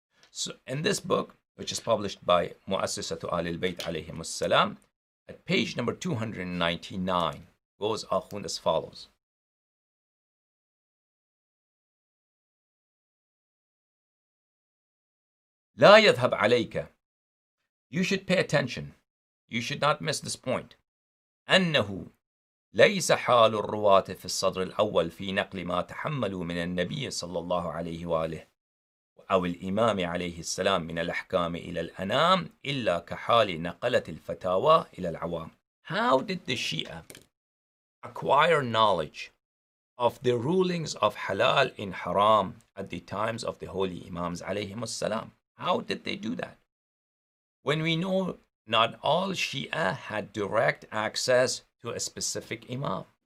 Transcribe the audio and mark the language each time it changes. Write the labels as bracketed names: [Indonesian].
[English] So in this book, which is published by Mu'assisatu Ahlul Bayt alayhim as-salam, at page number 299, goes akhun as follows. [Arabic] لا يذهب عليك. [English] You should pay attention. You should not miss this point. [Arabic] أنه ليس حال الرواة في الصدر الأول في نقل ما تحملوا من النبي صلى الله عليه وآله أو الإمام عليه السلام من الأحكام إلى الأنام إلا كحال نقلة الفتاوى إلى العوام. [English] How did the Shia acquire knowledge of the rulings of halal and haram at the times of the holy Imams عليهم السلام? How did they do that? When we know not all Shia had direct access to a specific Imam.